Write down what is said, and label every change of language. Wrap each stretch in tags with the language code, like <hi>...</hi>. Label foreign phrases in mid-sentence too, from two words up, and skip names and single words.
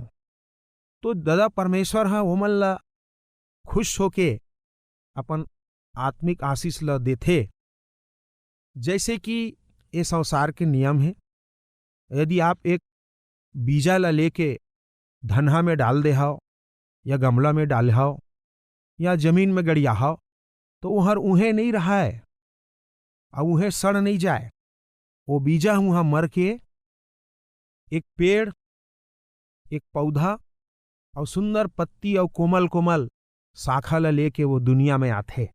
<hne>तो दादा परमेश्वर हा ओमन ला खुश होके अपन आत्मिक आशीष ला देथे। जैसे कि ये संसार के नियम है, यदि आप एक बीजा ला लेके धनहा में डाल दे हाओ या गमला में डाल हाओ या जमीन में गड़िया हाओ तो वहाँ उहें नहीं रहा है और उहें सड़ नहीं जाए। वो बीजा वहाँ मर के एक पेड़, एक पौधा और सुंदर पत्ती और कोमल कोमल शाखा ला लेके वो दुनिया में आते।</hne>